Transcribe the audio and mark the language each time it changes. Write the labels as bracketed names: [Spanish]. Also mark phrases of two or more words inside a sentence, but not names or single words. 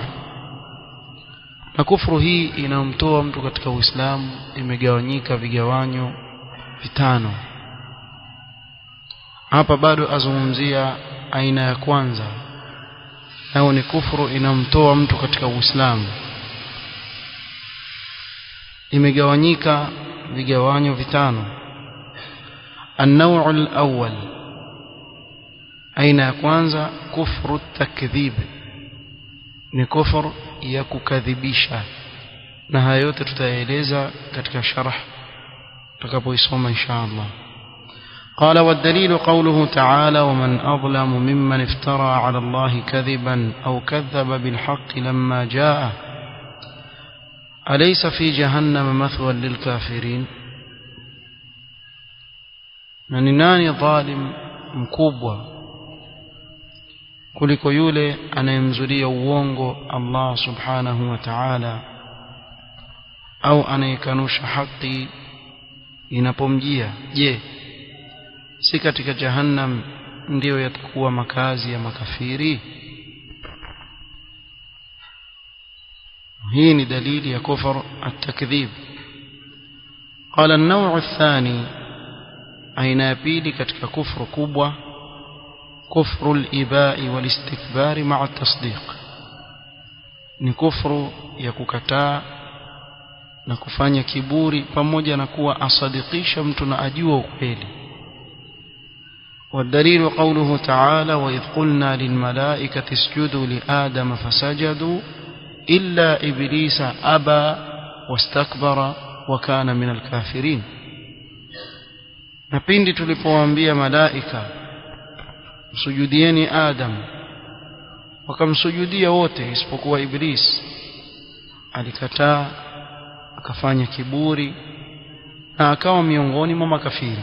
[Swahili] Na kufru hii inayomtoa mtu katika Uislamu imegawanyika vigawanyo 5. Hapa bado azungumzia aina ya kwanza, nayo ni kufru inayomtoa mtu katika Uislamu. Imegawanyika vigawanyo 5. [Arabic] النوع الأول، [Swahili] aina ya kwanza [Arabic] كفر تكذيب, [Swahili] ni kufru ya kukadhibisha, na haya yote tutaeleza katika sharh tutakapoisoma [Arabic] إن شاء الله. قال: والدليل قوله تعالى: ومن أظلم ممن افترى على الله كذبا أو كذب بالحق لما جاءه أليس في جهنم مثوى للكافرين. [Swahili] na ni nani dhalim mkubwa kuliko yule anayemzulia uongo Allah [Arabic] سبحانه وتعالى [Swahili] au anayekanusha haki inapomjia? Je, si katika jahannam ndio yatakuwa makazi ya makafiri? hii ni dalili ya [Arabic] كفر التكذيب. قال: النوع الثاني، [Swahili] aina ya pili katika kufru kubwa, [Arabic] كفر الإباء والاستكبار مع التصديق, [Swahili] ni kufru ya kukataa na kufanya kiburi pamoja na kuwa asadikisha mtu na ajua ukweli. [Arabic] والدليل قوله تعالى: وإذ قلنا للملائكة اسجدوا لآدم فسجدوا إلا إبليس أبى واستكبر وكان من الكافرين. [Swahili] na pindi tulipowaambia malaika msujudieni Adam, wakamsujudia wote isipokuwa Iblis, alikataa akafanya kiburi na akawa miongoni mwa makafiri.